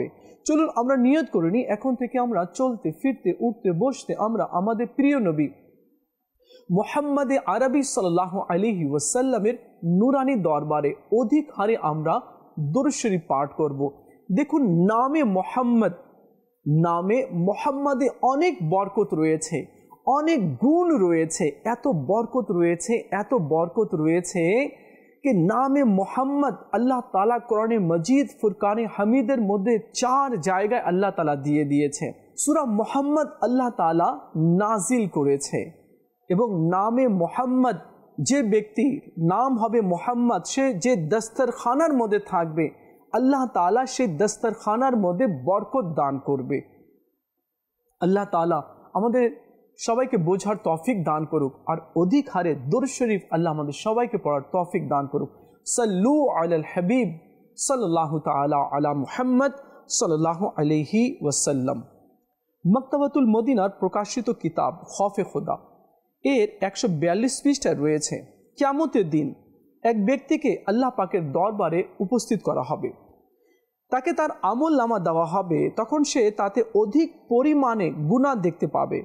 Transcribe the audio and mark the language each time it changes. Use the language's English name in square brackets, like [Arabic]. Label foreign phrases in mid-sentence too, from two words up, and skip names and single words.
[Bangla] চলুন আমরা নিয়ত করে নিই, এখন থেকে আমরা চলতে ফিরতে উঠতে বসতে আমরা আমাদের প্রিয় নবী মুহাম্মদ আরবি সাল্লাল্লাহু আলাইহি ওয়াসাল্লামের নুরানি দরবারে অধিক হারে আমরা দুরূদ শরীফ পাঠ করব। দেখুন, নামে মোহাম্মদে অনেক বরকত রয়েছে, অনেক গুণ রয়েছে, এত বরকত রয়েছে কি নামে মোহাম্মদ আল্লাহ তাআলা কুরআন মজিদ ফুরকান হামিদের মধ্যে 4 জায়গায় আল্লাহ তাআলা দিয়ে দিয়েছে। সূরা মুহাম্মদ আল্লাহ তাআলা নাজিল করেছে এবং নামে মোহাম্মদ, যে ব্যক্তির নাম হবে মোহাম্মদ, সে যে দস্তরখানার মধ্যে থাকবে আল্লাহ তাআলা সেই দস্তরখানার মধ্যে বরকত দান করবে। আল্লাহ তাআলা আমাদের সবাইকে বোঝার তৌফিক দান করুক আর অধিক হারে দুরূদ শরীফ আল্লাহ আমাদের সবাইকে পড়ার তৌফিক দান করুক। [Arabic] صلوا على الحبيب صلى الله تعالى على محمد صلى الله عليه وسلم. [Bangla] মকতবাতুল মদিনার প্রকাশিত কিতাব খৌফে খুদা এর 142 পৃষ্ঠায় রয়েছে, কিয়ামতের দিন এক ব্যক্তিকে আল্লাহ পাকের দরবারে উপস্থিত করা হবে, তাকে তার আমল নামা দেওয়া হবে, তখন সে তাতে অধিক পরিমাণে গুনাহ দেখতে পাবে।